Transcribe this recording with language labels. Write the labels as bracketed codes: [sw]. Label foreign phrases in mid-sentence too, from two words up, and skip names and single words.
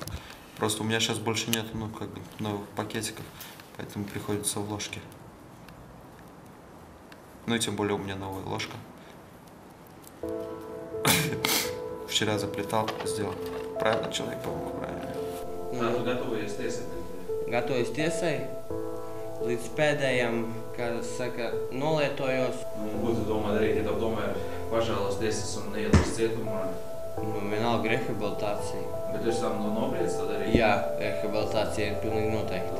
[ru] Просто у меня сейчас больше нет, ну, как бы, новых пакетиков, поэтому приходится в ложке. Ну и тем более у меня новая ложка. Вчера заплетал, сделал. Правильно человек, по-моему, правильно. [lv] Tu gatavojies tiesai? Gatavojos tiesai. Līdz pēdējam, kā saka, nolietojos. Ko tu domā darīt, ja tev tomēr pažēlos tiesas un neiedars cietumā? Nu, vienalga rehabilitācija. Bet tu esi tam nobriedis to darīt? Jā, rehabilitācija ir pilnīgi noteikti.